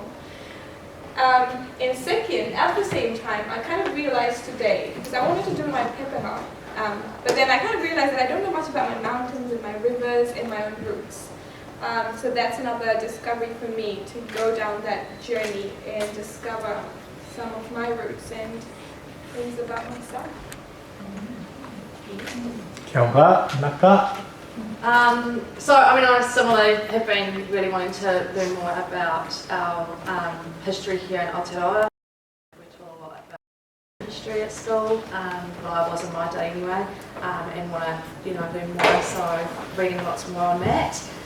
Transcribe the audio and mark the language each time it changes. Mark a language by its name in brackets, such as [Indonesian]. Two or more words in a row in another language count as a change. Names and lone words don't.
[English] And second, at the same time, I kind of realized today, because I wanted to do my Pepeha, but then I kind of realized that I don't know much about my mountains and my rivers and my own roots. So that's another discovery for me, to go down that journey and discover some of my roots and things about myself. [Māori] Kia ora, naka. [English] So, I similarly have been really wanting to learn more about our history here in Aotearoa. We taught a lot about history at school, well, I was in my day anyway, and want to learn more, so reading lots more on that.